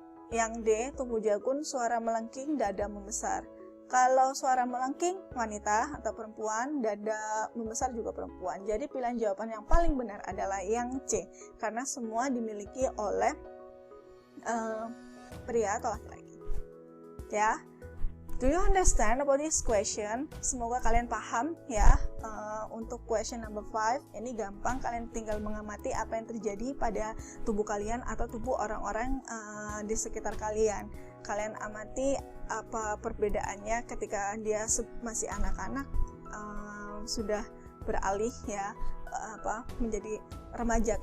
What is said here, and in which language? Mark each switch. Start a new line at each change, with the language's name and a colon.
Indonesian: Yang D, tumbuh jakun, suara melengking, dada membesar. Kalau suara melengking, wanita atau perempuan, dada membesar juga perempuan. Jadi pilihan jawaban yang paling benar adalah yang C, karena semua dimiliki oleh pria atau laki-laki. Ya.
English: Do you understand about this question?
Indonesian: Semoga kalian paham ya. Untuk question number 5 ini gampang, kalian tinggal mengamati apa yang terjadi pada tubuh kalian atau tubuh orang-orang di sekitar kalian. Kalian amati apa perbedaannya ketika dia masih anak-anak, sudah beralih ya menjadi remaja.